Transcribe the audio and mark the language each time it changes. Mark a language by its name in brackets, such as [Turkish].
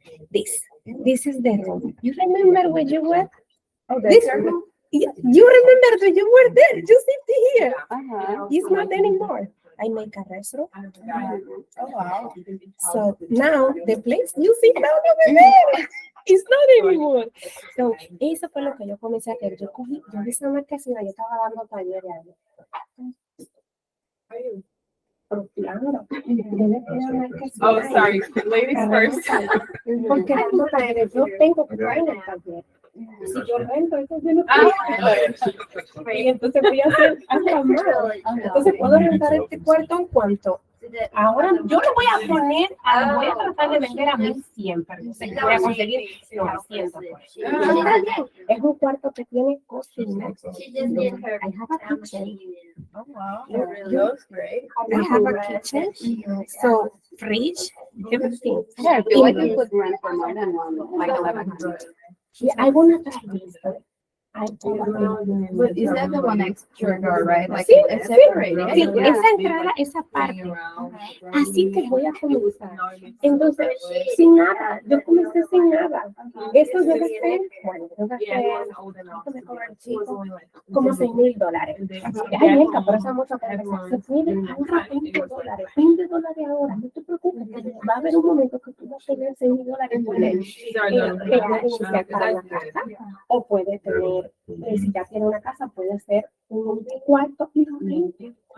[English] This is the room. You remember where you were? Oh, this room. You remember that you were there? You sit here. It's not anymore. I make a restaurant. Oh, wow. So now the place you sit down over there. It's not anymore. [Spanish] So, eso fue lo que yo comencé a hacer. Yo vi esa marquesina, yo estaba dando talleres ahí. Claro. [English] Oh, sorry. Ladies first. [Spanish] Porque dando talleres, yo tengo que estar en el taller. Si yo rento, entonces yo no puedo. Y entonces voy a hacer algo más. Entonces, ¿puedo rentar este cuarto en cuánto? Ahora yo le voy a poner, voy a tratar de vender a 1,100, pero no sé, voy a conseguir 900 por eso. Es un cuarto que tiene cocina. [English] I have a kitchen. Oh, wow. Yeah. It looks great. I have a kitchen, so fridge, everything. Yeah, I feel like you could rent for more than one, like 1,100. Yeah, I wanna try this. But is that the one next to your door, right? Like [Spanish] Sí, [English] it's separated. [Spanish] Sí, esa entrada, esa parte. Así que voy a comenzar. Entonces, sin nada, yo comencé sin nada. Eso yo gasté, bueno, yo gasté, ¿cuánto me cobra el chico? Como $6,000. Ay, venga, pero eso es mucho para empezar. Se puede ahorrar $20. $20 ahora, no te preocupes, que va a haber un momento que tú vas a tener $6,000 puedes iniciar para una casa, o puedes tener, si ya tiene una casa, puede ser un cuarto y lo rentes.